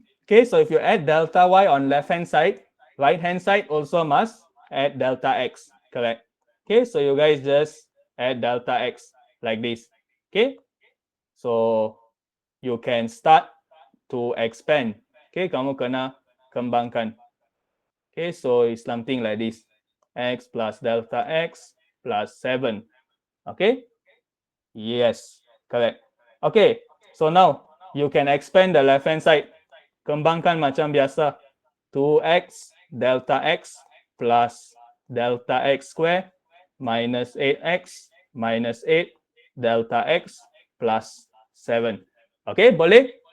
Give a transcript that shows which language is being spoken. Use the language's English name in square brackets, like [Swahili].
[English] Okay, so if you add delta y on left hand side, right hand side also must add delta x. Correct. Okay, so you guys just add delta x like this. Okay, so you can start to expand. [Malay] Okay, kamu kena kembangkan. [English] Okay, so it's something like this. X plus delta x plus 7. Okay? Yes, correct. Okay, so now you can expand the left hand side. [Malay] Kembangkan macam biasa. [English] 2x delta x plus delta x square minus 8x minus 8 delta x plus 7. Okay, boleh?